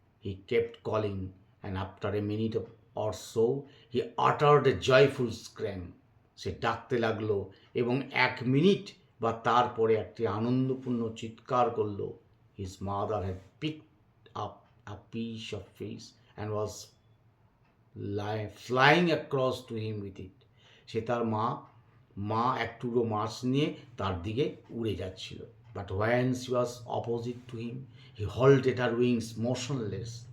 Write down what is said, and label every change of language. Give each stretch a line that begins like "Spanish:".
English: He kept calling and after a minute or so he uttered a joyful scream.
Bangla: সে ডাকতে লাগলো এবং 1 minute বা তারপরে একটি আনন্দপূর্ণ চিৎকার করলো।
English: His mother had picked up a piece of fish and was flying across to him with it.
Bangla: সে তার মা এক টুকরো মাছ নিয়ে তার দিকে উড়ে যাচ্ছিল।
English: But when she was opposite to him, he halted her wings motionless.